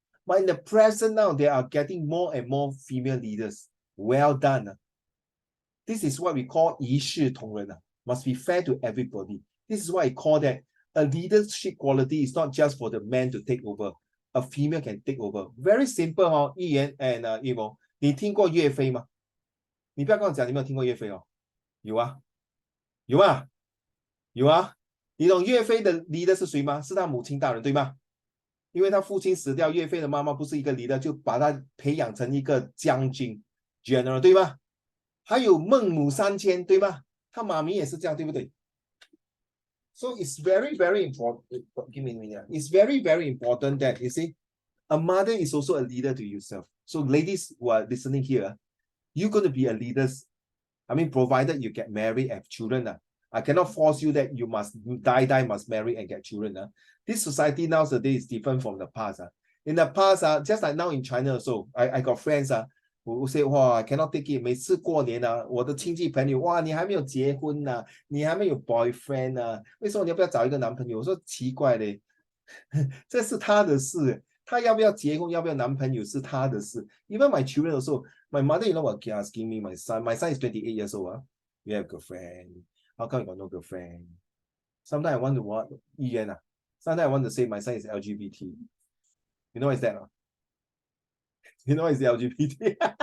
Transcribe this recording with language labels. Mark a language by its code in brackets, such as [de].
[en] But in the present now, they are getting more and more female leaders. Well done. This is what we call 一视同仁. Must be fair to everybody. This is why I call that a leadership quality is not just for the man to take over. A female can take over. Very simple, 一言 and Emo. [zh] 你听过岳飞吗？你不要跟我讲你没有听过岳飞哦。有啊，有啊，有啊。你懂岳飞的 leader 是谁吗？是他母亲大人，对吗？因为他父亲死掉，岳飞的妈妈不是一个 leader， 就把他培养成一个将军 general， 对吗？还有孟母三迁，对吗？他妈咪也是这样，对不对？ [en] So it's very, very important. Give me a minute. It's very, very important that you see, a mother is also a leader to yourself. So ladies who are listening here, you're going to be a leader. I mean, provided you get married and have children. I cannot force you that you must must marry and get children. This society nowadays is different from the past. In the past, just like now in China also, I got friends who say, wow, I cannot take it. [zh] 每次过年我的亲戚朋友，哇，你还没有结婚你还没有 boyfriend 为什么你要不要找一个男朋友？我说奇怪嘞，这是他的事，他要不要结婚，要不要男朋友是他的事。 [en] Even my children also, my mother, you know what, asking me, my son is 28 years old. You have a girlfriend. How come you got no girlfriend? Sometimes I want to what? Sometimes I want to say my son is LGBT. You know what is that? You know what is the LGBT?